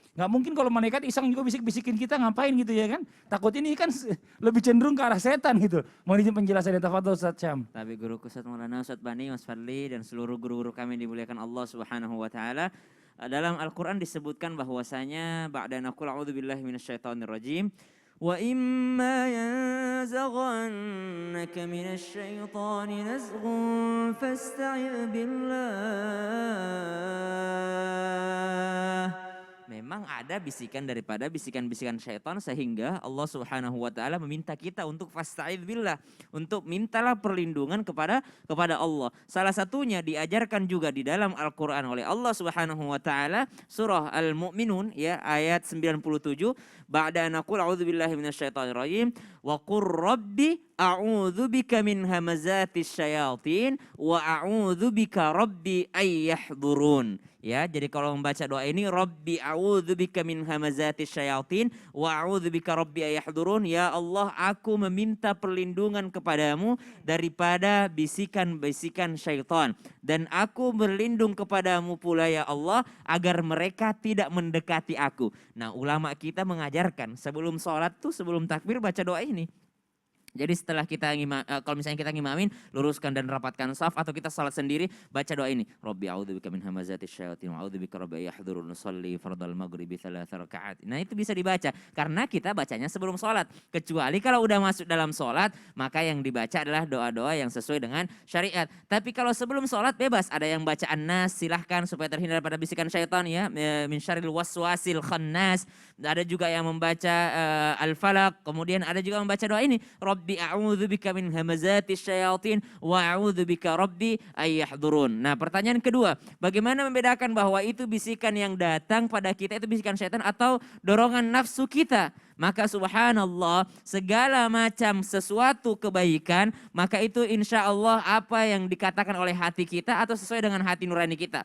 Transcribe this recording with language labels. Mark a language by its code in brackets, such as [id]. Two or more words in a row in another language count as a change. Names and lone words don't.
[id] Nggak mungkin kalau malaikat iseng juga bisik-bisikin kita, ngapain gitu ya kan. Takut ini kan lebih cenderung ke arah setan gitu. Mau izin penjelasannya, tafadhol Ustadz Syam. Tapi guruku Ustadz Maulana, Ustadz Bani, Mas Fadli dan seluruh guru-guru kami dimuliakan Allah [ar] سبحانه وتعالى. [id] Dalam Al-Qur'an disebutkan bahwasanya [ar] بعد نقول أعوذ بالله من الشيطان الرجيم وإما ينزغنك من الشيطان نزغ فاستعذ بالله. [id] Memang ada bisikan daripada bisikan-bisikan syaitan sehingga Allah [ar] سبحانه وتعالى [id] meminta kita untuk [ar] فاستعذ بالله, [id] untuk mintalah perlindungan kepada Allah. Salah satunya diajarkan juga di dalam Al-Qur'an oleh Allah [ar] سبحانه وتعالى [id] surah Al-Mu'minun ya ayat 97, [ar] بعد نقول أعوذ بالله من الشيطان الرجيم وقل رب أعوذ بك من همزات الشياطين وأعوذ بك رب أن يحضرون. [id] Ya, jadi kalau membaca doa ini [ar] رب أعوذ بك من همزات الشياطين وأعوذ بك رب أن يحضرون. يا الله, [id] aku meminta perlindungan kepadamu daripada bisikan-bisikan syaitan dan aku berlindung kepadamu pula [ar] يا الله [id] agar mereka tidak mendekati aku. Nah, ulama kita mengajarkan sebelum sholat tuh, sebelum takbir baca doa ini. Jadi setelah kita kalau misalnya kita ngimamin, luruskan dan rapatkan saf, atau kita salat sendiri, baca doa ini. [ar] رب أعوذ بك من همزات الشياطين وأعوذ بك رب يحضرون أصلي فرض المغرب 3 ركعات. [id] Nah, itu bisa dibaca karena kita bacanya sebelum salat. Kecuali kalau udah masuk dalam salat, maka yang dibaca adalah doa-doa yang sesuai dengan syariat. Tapi kalau sebelum salat bebas, ada yang baca An-Nas, silahkan supaya terhindar pada bisikan syaitan ya, [ar] من شر الوسواس الخناس. [id] Ada juga yang membaca Al-Falaq, kemudian ada juga membaca doa ini, [ar] رب أعوذ بك من همزات الشياطين وأعوذ بك رب أن يحضرون. [id] Nah, pertanyaan kedua, bagaimana membedakan bahwa itu bisikan yang datang pada kita itu bisikan syaitan atau dorongan nafsu kita? Maka subhanallah, segala macam sesuatu kebaikan, maka itu [ar] إن شاء الله [id] apa yang dikatakan oleh hati kita atau sesuai dengan hati nurani kita.